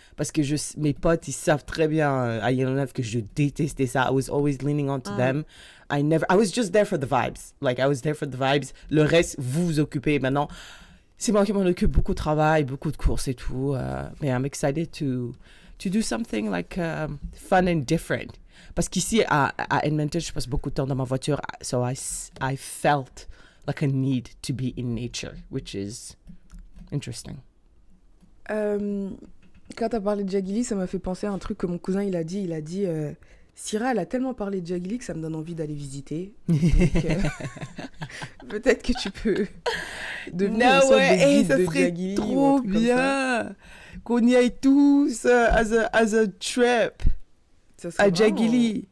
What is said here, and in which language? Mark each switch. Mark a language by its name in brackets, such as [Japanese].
[French] Parce que mes potes, ils savent très bien à Yellowknife que je détestais ça. [English] I was always leaning on to them. I was just there for the vibes. Like, I was there for the vibes. [French] Le reste, vous vous occupez. Maintenant, c'est moi qui m'en occupe. Beaucoup de travail, beaucoup de courses et tout. [English] Mais I'm excited to do something like fun and different. [French] Parce qu'ici, à Edmonton, je passe beaucoup de temps dans ma voiture. [English] So I felt like a need to be in nature, which is interesting. [French] Quand t'as parlé de Jaggili, ça m'a fait penser à un truc que mon cousin il a dit. Syrah, elle a tellement parlé de Jaggili que ça me donne envie d'aller visiter. Donc, peut-être que tu peux devenir une sorte de guide de Jaggili. Ça serait trop bien qu'on y aille tous [English] as a trip [French] à Jaggili.